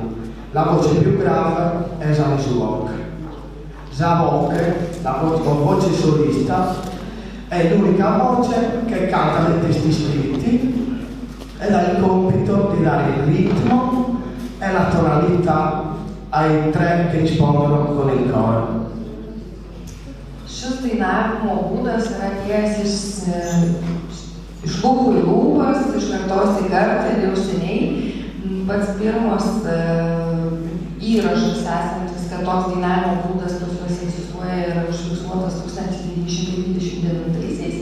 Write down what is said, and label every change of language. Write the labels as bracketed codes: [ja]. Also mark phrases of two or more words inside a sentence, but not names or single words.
[it] La voce più grave è Zamesubok. Zavok, la voce solista, è l'unica voce che canta dei testi scritti ed ha il compito di dare il ritmo e la tonalità ai 3 che rispondono con il coro. [lt] Šis dainavimo būdas yra atėjęs iš lūpų į lūpas, iš kartos į kartą ir jau seniai. Pats pirmas įrašas esantis, kad toks dainavimo būdas pas juos egzistuoja, yra užfiksuotas 1929-aisiais.